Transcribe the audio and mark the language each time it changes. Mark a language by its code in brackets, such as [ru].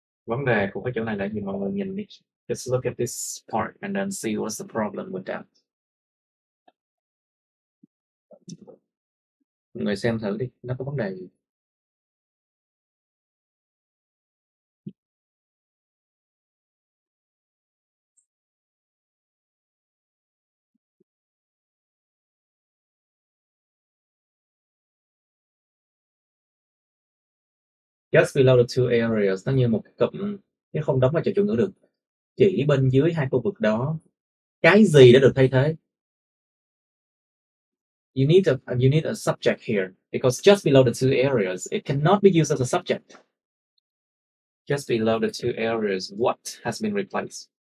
[vi] Vấn đề của cái chỗ này là gì mọi người nhìn đi. [en] Just look at this part and then see what's the problem with that. [vi] Mọi người xem thử đi, nó có vấn đề gì. [en] Just below the two areas, [vi] nó như một cái cụm, chứ không đóng vai trò chủ ngữ được. Chỉ bên dưới hai khu vực đó, cái gì đã được thay thế? [en] You need a subject here because just below the two areas, it cannot be used as a subject. Just below the two areas, what has been replaced?